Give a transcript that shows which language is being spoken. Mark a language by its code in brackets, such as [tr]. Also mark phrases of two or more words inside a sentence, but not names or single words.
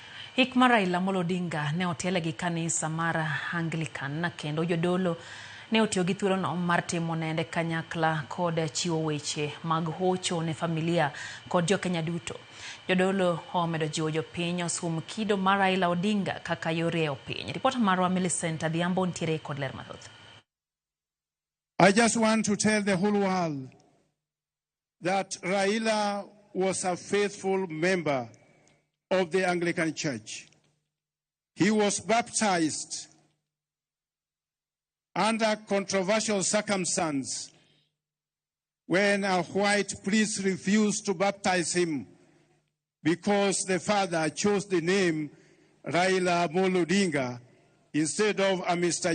[luo] Hik mar Raila Odinga ne otele gi kanisa mar Anglican na kendo Jadolo ne otiyo gi thuolono mar timo nende kanyakla kod chiwo weche mag hocho ne familia kod jokenya duto. Jadolo omedo jiwo jopiny osum kido mar Raila Odinga kaka yore e piny. Ripota marwa Millicent Adhiambo ntiere kod ler mathoth. [en] I just want to tell the whole world that Raila was a faithful member of the Anglican Church. He was baptized under controversial circumstances when a white priest refused to baptize him because the father chose the name Raila Odinga instead of a Mr.